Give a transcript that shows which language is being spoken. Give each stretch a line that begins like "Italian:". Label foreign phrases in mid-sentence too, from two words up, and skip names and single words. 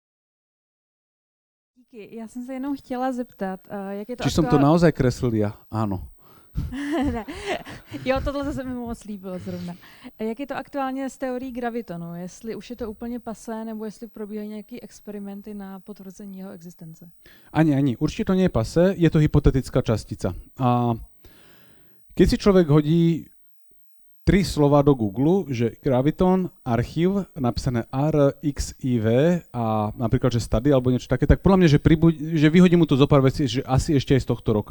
Czech: Díky, já jsem se jenom chtěla zeptat, jak je to
Slovak: Či som to naozaj kreslil ja? Áno.
Czech: Ne. Jo, tohle se mi moc líbilo zrovna. Jak je to aktuálně s teorií gravitonu? Jestli už je to úplně pasé, nebo jestli probíhají nějaké experimenty na potvrzení jeho existence? Ani.
Slovak: Určite to nie je pasé, je to hypotetická častica. A keď si človek hodí 3 slova do Google, že graviton, archív, napísané RXIV a napríklad, že study alebo niečo také, tak podľa mňa, že vyhodí mu to zo pár vecí, že asi ešte aj z tohto roka.